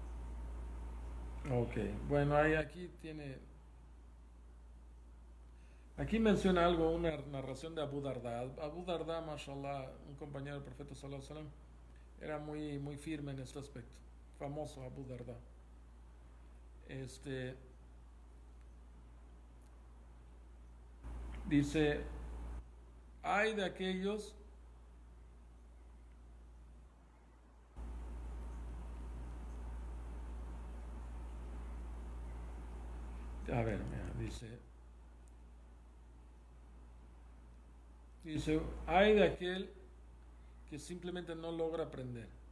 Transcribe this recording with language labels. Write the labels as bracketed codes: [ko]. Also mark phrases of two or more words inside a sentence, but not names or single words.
[es] Ok, bueno, Aquí menciona algo, una narración de Abu Darda. Abu Darda, mashallah, un compañero del profeta [ar] صلى الله عليه وسلم, [es] era muy, muy firme en este aspecto. Famoso Abu Darda. Este, dice, hay de aquellos, a ver, mira, dice, hay de aquel que simplemente no logra aprender.